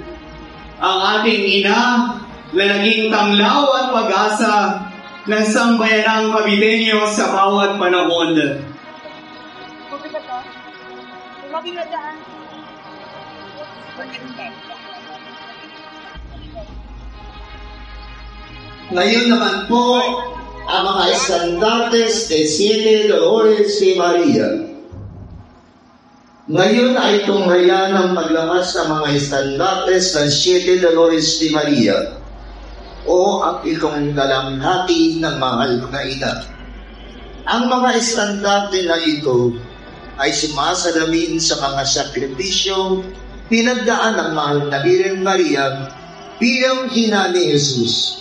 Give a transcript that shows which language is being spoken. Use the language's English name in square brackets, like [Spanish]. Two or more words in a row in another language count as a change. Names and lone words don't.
[Filipino] Ang ating ina na naging tanglaw at pag-asa ng sambayanang Caviteño sa bawat panahon. Ngayon naman po, ang mga estandartes de Siete Dolores de Maria. Ngayon ay tunghayan ang paglabas ng mga estandartes ng Siete Dolores de Maria o ang ikong dalamhati ng mahal na ina. Ang mga estandarte na ito ay sumasalamin sa mga sakripisyo pinagdaan ng mahal na Birhen Maria bilang ina ni Jesus.